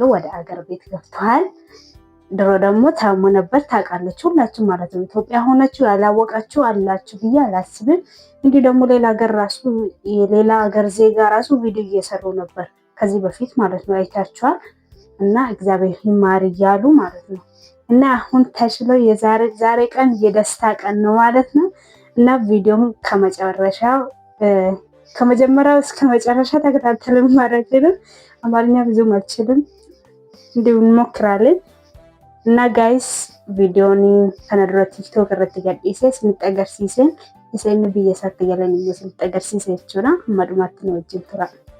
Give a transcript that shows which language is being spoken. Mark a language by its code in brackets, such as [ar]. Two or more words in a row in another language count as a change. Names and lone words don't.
[am] ወደ አገር ቤት ገብቷል። ድሮ ደግሞ ታሞ ነበር ታውቃለች ሁላችሁ ማለት ነው። ኢትዮጵያ ሆናችሁ ያላወቃችሁ አላችሁ ብዬ አላስብም። እንዲህ ደግሞ ሌላ ሀገር ዜጋ ራሱ ቪዲዮ እየሰሩ ነበር ከዚህ በፊት ማለት ነው፣ አይታችኋል። እና እግዚአብሔር ይማር እያሉ ማለት ነው። እና አሁን ተሽሎ ዛሬ ቀን የደስታ ቀን ነው ማለት ነው። እና ቪዲዮም ከመጀመሪያው እስከ መጨረሻ ተከታተሉ ማለት ነው። አማርኛ ብዙም አልችልም፣ እንዲሁ እንሞክራለን። እና ጋይስ ቪዲዮኒ ከነድሮ ቲክቶክ [om] irratti gadhiise isinitti agarsiisen isin biyya isaatti galan isinitti agarsiise jechuudha. Madumatti nu wajjin tura.